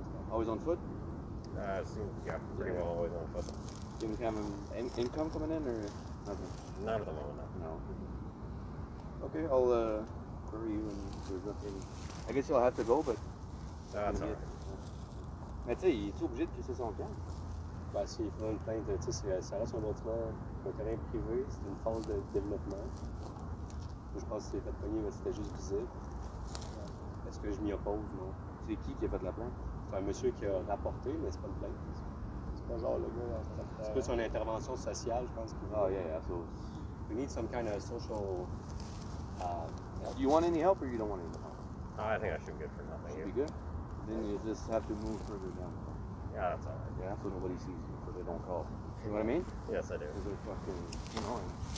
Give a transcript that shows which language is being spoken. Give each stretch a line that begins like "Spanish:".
English: Always on foot? Yeah, pretty well always on foot. Do you have an income coming in or nothing? Not at the moment, no. No. Okay, I'll query you and there's nothing. I guess you'll have to go, but. That's alright.
French: Mais tu sais, il est obligé de crisser son camp? Ben, s'il fera une plainte, tu sais, ça reste un bâtiment, un terrain privé, c'est une phase de développement. Je pense que c'est fait pogner, mais c'était juste visible. Est-ce que je m'y oppose? Non. C'est qui a fait la plainte? C'est un monsieur qui a rapporté, mais c'est pas une plainte. C'est pas genre le gars en train C'est plus une intervention sociale, je pense.
English: Oh, yeah, so. We need some kind of social help. Do you want any help or you don't want any help? I think I should be good for nothing. Should be good? Then you just have to move further down. Yeah, that's alright. Yeah, so nobody sees you, so they don't call. You know what I mean? Yes, I do. Because they're fucking annoying.